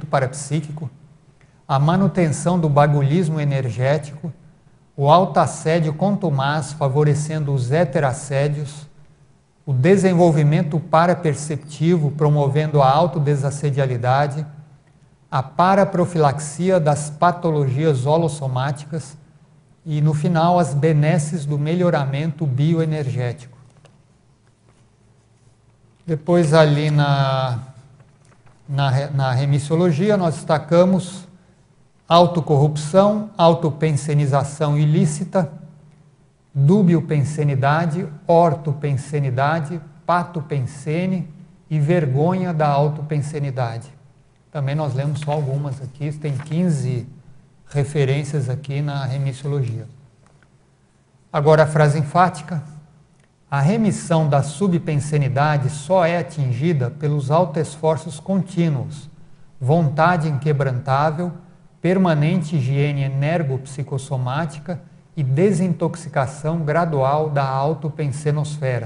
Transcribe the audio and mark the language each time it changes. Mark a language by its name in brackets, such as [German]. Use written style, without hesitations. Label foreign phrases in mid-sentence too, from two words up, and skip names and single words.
[Portuguese] parapsíquico, a manutenção do bagulhismo energético, o autoassédio contumaz favorecendo os heterassédios, o desenvolvimento paraperceptivo promovendo a autodesassedialidade, a paraprofilaxia das patologias holossomáticas e, no final, as benesses do melhoramento bioenergético. Depois, ali na remissiologia, nós destacamos autocorrupção, autopensenização ilícita, dubiopensenidade, ortopensenidade, patopensene e vergonha da autopensenidade. Também nós lemos só algumas aqui, tem 15 referências aqui na remissiologia. Agora a frase enfática. A remissão da subpensenidade só é atingida pelos autoesforços contínuos, vontade inquebrantável, permanente higiene energopsicossomática e desintoxicação gradual da autopensenosfera.